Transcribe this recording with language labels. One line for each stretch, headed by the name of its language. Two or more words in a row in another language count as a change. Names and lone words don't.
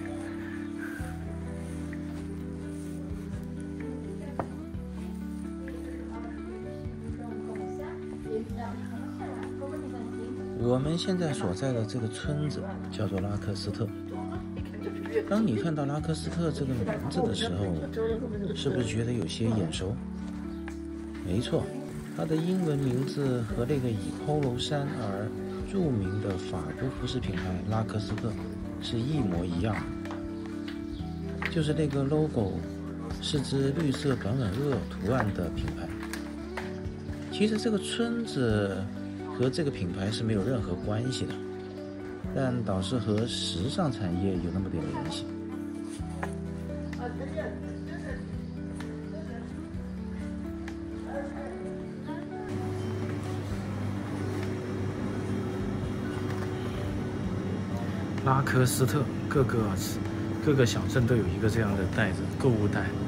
Chinese: 我們現在所在的這個村子叫做拉克斯特。當你看到拉克斯特這個名字的時候，是不是覺得有些眼熟？沒錯，它的英文名字和那個以 Polo 衫而著名的法國服飾品牌拉克斯特是一模一樣的，就是那個 logo 是只綠色短吻鱷圖案的品牌。其實這個村子和這個品牌是沒有任何關係的，但倒是和時尚產業有那麼點聯繫。拉科斯特各個小鎮都有一個這樣的袋子，購物袋。